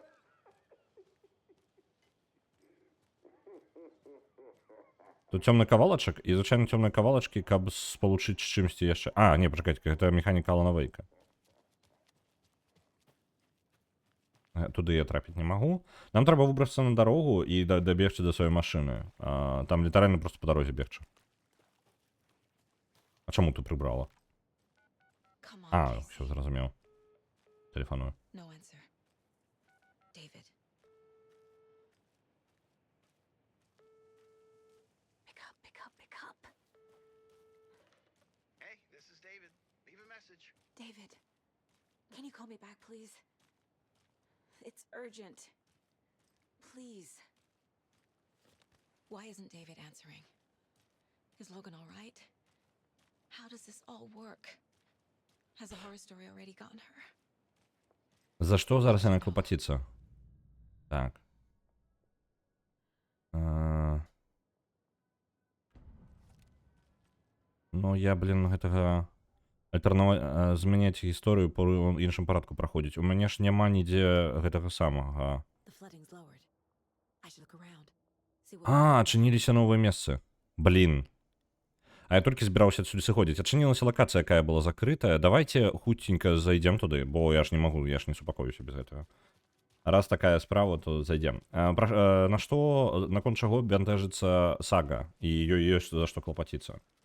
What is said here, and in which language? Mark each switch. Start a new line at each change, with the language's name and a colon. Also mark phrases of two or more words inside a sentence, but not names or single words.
Belarusian: Тут цёмны кавалачак, і звычайна цёмныя кавалачкі, каб спалучыць з чымсьці яшчэ. А, не, пачакайце, гэта механіка Алана Вейка. Туды я трапіць не магу. Нам трэба выбрацца на дарогу і дабегчы да сваёй машыны. Там літаральна проста па дарозе бегчы. А чаму ты прыбрала?
English: Come on,
Belarusian: А,
English: Casey.
Belarusian: ўсё зразумеў. Тэлефаную.
English: No answer. David. Pick up. Hey, this is David. Leave a message. David, can you call me back, please? It's urgent. Please. Why isn't David answering? Is Logan all right? How does this all work? Has the horror story already gotten her?
Belarusian: За што зараз яна клапаціцца? Так. Ну, я, блин, гэтага... Змяняць гісторыю па іншым парадку праходзіць. У мяне ж няма нідзе гэтага самага.
English: The flooding's lowered. I should look around. See what
Belarusian: Адчыніліся новыя месцы. Блин. А я толькі збіраўся адсюль сыходзіць. Адчынілася лакацыя, якая была закрытая. Давайте хуценька зайдзем туды, бо я ж не магу, я ж не супакоюся без гэтага. Раз такая справа, то зайдзем. На што, наконт чаго бянтэжыцца Сага, і ёй ёсць за што клапаціцца.